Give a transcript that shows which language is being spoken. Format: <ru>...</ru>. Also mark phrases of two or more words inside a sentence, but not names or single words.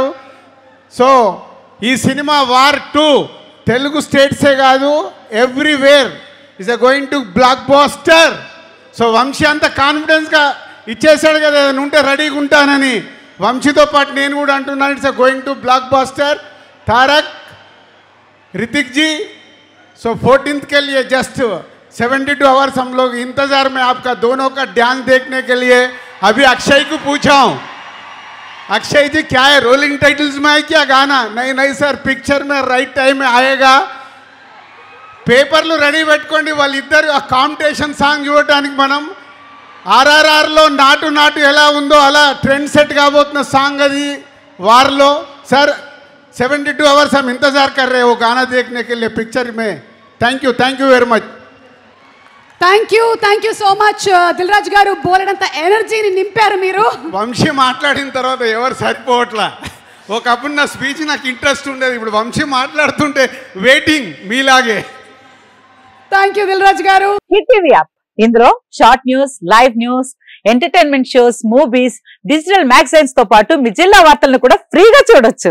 <te>సో ఈ సినిమా వార్ 2 తెలుగు స్టేట్సే కాదు,</te> <en>everywhere is going to block buster.</en> <te>సో వంశీ అంత కాన్ఫిడెన్స్గా ఇచ్చేసాడు కదా, ఏదైనా ఉంటే రెడీగా ఉంటానని. వంశీతో పాటు నేను కూడా అంటున్నాను,</te> <en>it's going to block buster.</en> <hi>तारक, ऋतिक जी, सो 14th के लिए</hi> <en>just 72 hours</en> <hi>हम लोग इंतज़ार में आपका दोनों का डांस देखने के लिए. अभी अक्षय को पूछा हूँ, अक्षय जी क्या है,</hi> <en>rolling titles</en> <hi>में है क्या गाना? नहीं नहीं सर, पिक्चर में</hi> <en>right time</en> <hi>में आएगा.</hi> <te>పేపర్లు రెడీ పెట్టుకోండి, వాళ్ళిద్దరు ఆ</te> <en>competition song</en> <te>చూడటానికి. మనం RRRలో నాటు నాటు ఎలా ఉందో అలా</te> <en>trend set</en> <te>కాబోతున్న సాంగ్ అది వార్లో.</te> <hi>सर 72 आवर्स हम इंतजार कर रहे हैं वो गाना देखने के लिए पिक्चर में.</hi> <en>thank you very much. thank you so much</en> <te>దిల్ రాజు గారు. బోలెడంత ఎనర్జీని నింపారు మీరు. వంశీ మాట్లాడిన తర్వాత ఎవరు సరిపోవట్లా. ఒకప్పుడు నా స్పీచ్ నాకు ఇంట్రెస్ట్ ఉండేది, ఇప్పుడు వంశీ మాట్లాడుతుంటే వెయిటింగ్ మీలాగే.</te> <en>thank you</en> <te>దిల్ రాజు గారు. హిట్ టీవీ యాప్, ఇందులో</te> <en>short news, live news, entertainment shows, movies, digital magazines</en> <te>తో పాటు మీ జిల్లా వార్తలను కూడా ఫ్రీగా చూడొచ్చు.</te>